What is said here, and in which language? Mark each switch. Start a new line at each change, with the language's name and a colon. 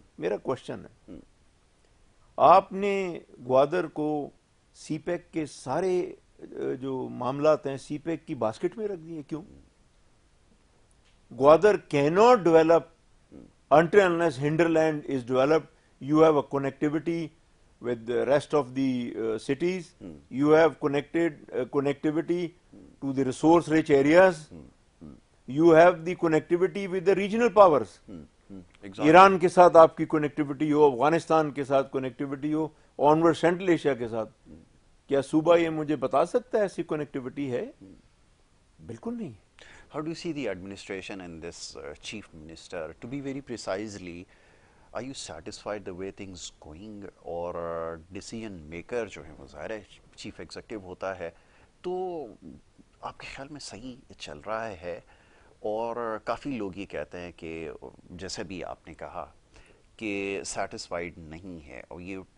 Urdu: میرا کوشچن ہے, آپ نے گوادر کو سی پیک کے سارے جو معاملات ہیں سی پیک کی باسکٹ میں رکھ دیے, کیوں؟
English: Gwadar cannot develop until unless hinterland is developed. You have a connectivity with the rest of the cities. You have connectivity to the resource-rich areas. You have the connectivity with the regional powers.
Urdu: Iran کے ساتھ آپ کی connectivity ہو, افغانستان کے ساتھ connectivity ہو, onward central Asia کے ساتھ. کیا صوبہ یہ مجھے بتا سکتا ہے ایسی کنیکٹیوٹی ہے؟ بالکل نہیں.
English: How do you see the administration and this chief minister? To be very precisely, are you satisfied the way things going, or decision maker
Urdu: جو ہے وہ ظاہر ہے چیف ایگزیکٹو ہوتا ہے, تو آپ کے خیال میں صحیح چل رہا ہے؟ اور کافی لوگ یہ کہتے ہیں کہ جیسے بھی آپ نے کہا کہ سیٹسفائیڈ نہیں ہے, اور یہ